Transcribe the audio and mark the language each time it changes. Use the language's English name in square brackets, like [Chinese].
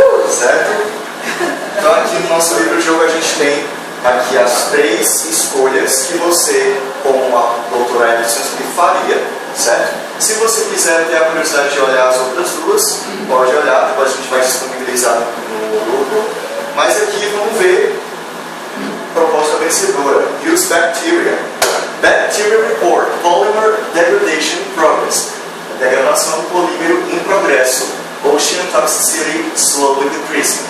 [Portuguese] Certo? Então aqui no nosso livro de jogo a gente tem aqui as três escolhas que você, como a doutora Edson, faria, certo? Se você quiser ter a curiosidade de olhar as outras duas, pode olhar, depois a gente vai disponibilizar no grupo. Mas aqui vamos ver proposta vencedora. [English] Use bacteria. Bacteria report polymer degradation in progress. [Portuguese] Degradação do polímero em progresso. [English] Ocean toxicity slowly decreasing.